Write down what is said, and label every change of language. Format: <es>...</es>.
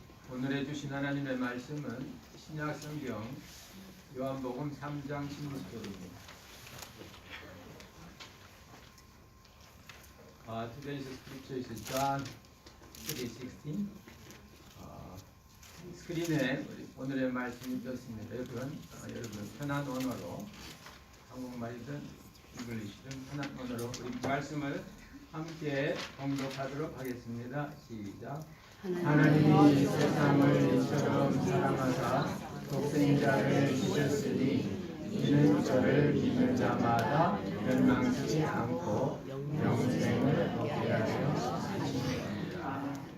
<ko>오늘 해주신 하나님의 말씀은 신약 성경 요한복음 3장 16절입니다.</ko> <en>Today's scripture is John 3:16.</en> <ko>스크린에 오늘의 말씀이 떴습니다. 여러분 편한 언어로 한국말이든 잉글리시든 편한 언어로 우리 말씀을 함께 봉독하도록 하겠습니다. 시작. 하나님이 세상을 이처럼 사랑하사 독생자를 주셨으니 이는 저를 믿는 자마다 멸망치 않고 영생을 얻게 하려 하심이라.</ko>